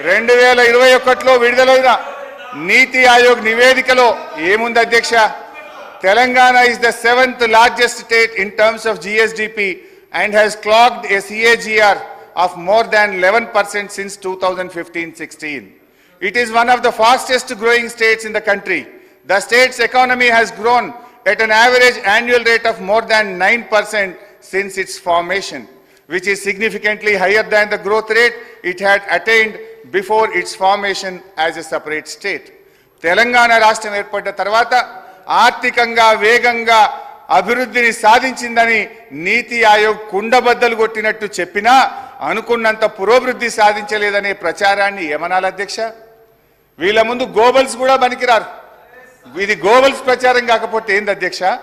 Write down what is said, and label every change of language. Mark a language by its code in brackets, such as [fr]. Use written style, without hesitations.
[te] 2021లో విడుదలైన నీతి ఆయోగ్ నివేదికలో ఏముంది అధ్యక్ష? [en] Telangana is the 7th largest state in terms of GSDP and has clocked a CAGR of more than 11% since 2015-16. It is one of the fastest growing states in the country. The state's economy has grown at an average annual rate of more than 9% since its formation, which is significantly higher than the growth rate it had attained before its formation as a separate state. [te] Telangana రాష్ట్రం ఏర్పడ్డ తర్వాత ఆర్థికంగా వేగంగా అభివృద్ధిని సాధించిందని నీతి ఆయోగ్ కుండబద్దలు కొట్టినట్టు చెప్పినా అనుకున్నంత పురోభివృద్ధి సాధించలేదనే ప్రచారాన్ని ఏమనాలి అధ్యక్ష? వీళ్ళ ముందు గోబల్స్ కూడా పనికిరారు. ఇది గోబల్స్ ప్రచారం కాకపోతే ఏంది అధ్యక్ష?